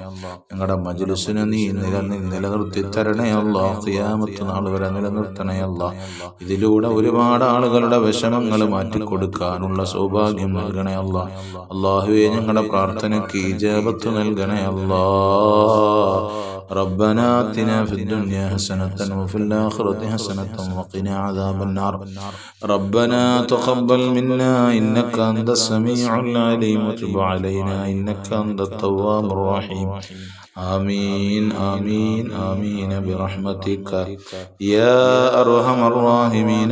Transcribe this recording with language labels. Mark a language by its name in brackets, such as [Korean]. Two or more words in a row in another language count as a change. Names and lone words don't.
[Malayalam] ഞങ്ങളുടെ മജ്ലിസിനെ നീ നിലനിർത്തി തരണേ അല്ലാഹ്. ഖിയാമത്ത് നാൾ വരെ നിലനിർത്തണേ അല്ലാഹ്. ഇതിലൂടെ ഒരുപാട് ആളുകളുടെ വിഷമങ്ങൾ മാറ്റിക്കൊടുക്കാനുള്ള സൗഭാഗ്യം നൽകണേ അല്ലാഹ്. അല്ലാഹുവേ ഞങ്ങളുടെ പ്രാർത്ഥനയ്ക്ക് ഇജാബത്ത് നൽകണേ അല്ലാഹ്. [Arabic] ربنا آتنا في الدنيا حسنة وفي الآخرة حسنة وقنا عذاب النار. ربنا تقبل منا إنك أنت السميع العليم وتب علينا إنك أنت التواب الرحيم. آمين آمين آمين برحمتك يا أرحم الراحمين.